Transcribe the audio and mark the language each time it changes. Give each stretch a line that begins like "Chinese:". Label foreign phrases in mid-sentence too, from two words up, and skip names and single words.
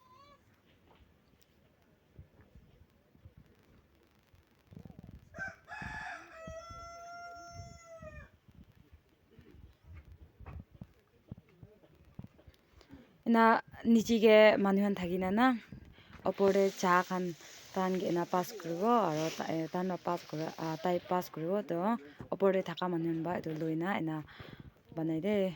Naga Pidgin: na niche ke manu han thakina na opor de cha khan tan ge na pass koribo aro tan pass kora tai pass koribo to opor de thaka manu ba etu loina ena banai de